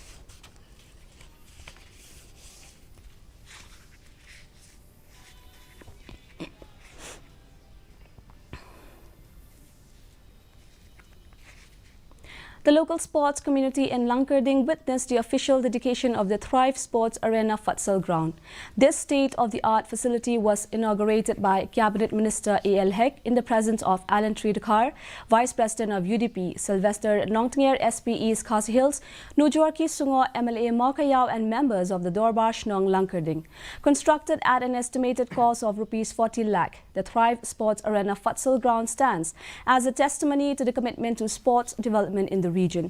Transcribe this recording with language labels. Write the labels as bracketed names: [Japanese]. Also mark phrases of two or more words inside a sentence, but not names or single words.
[English] The local sports community in Langkarding witnessed the official dedication of the Thrive Sports Arena futsal ground. This state-of-the-art facility was inaugurated by Cabinet Minister A.L. Hek in the presence of Alan Tridakar, Vice President of UDP, Sylvester Nongtinger SPE's Khasi Hills, Nujorki Sungo MLA Maukayao and members of the Dorbar Shnong Langkarding. Constructed at an estimated cost of Rs 40 lakh, the Thrive Sports Arena futsal ground stands as a testimony to the commitment to sports development in the region.